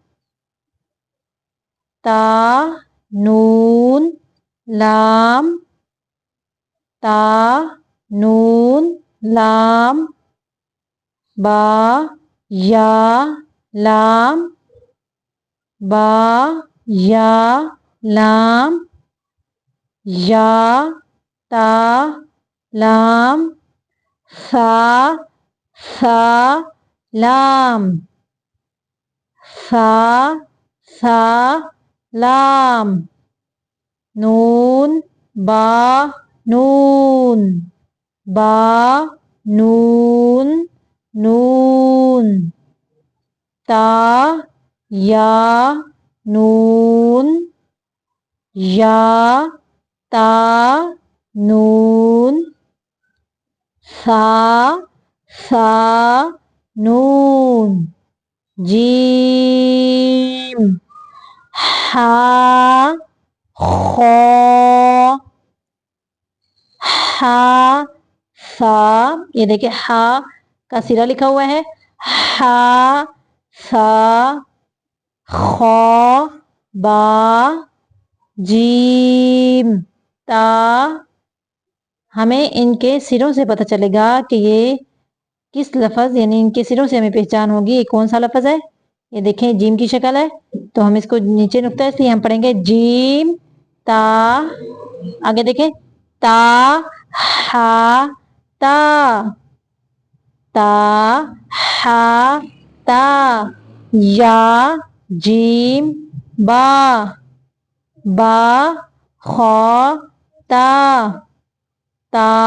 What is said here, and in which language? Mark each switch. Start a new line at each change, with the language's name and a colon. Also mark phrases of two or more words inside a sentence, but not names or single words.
Urdu: تا، نون، لام، تا، نون، لام، با، یا، لام، با، یا، لام، یا، تا، لام، سا، لام، سا، لام، نون، با، نون، با، نون، نون، تا، یا، نون، یا، تا، نون، سا، نون، جیم، ہا، خو، ہا، سا، یہ دیکھیں ہا کا سرا لکھا ہوا ہے، ہا، سا، خو، با، جیم، تا۔ ہمیں ان کے سروں سے پتہ چلے گا کہ یہ کس لفظ، یعنی ان کے سروں سے ہمیں پہچان ہوگی یہ کون سا لفظ ہے۔ یہ دیکھیں جیم کی شکل ہے، تو ہم اس کو نیچے نقطہ ہے، اس لیے ہم پڑھیں گے جیم، تا، آگے دیکھیں تا، ہا، تا، تا، ہا، تا، یا، جیم، با، با، خو، تا، تا،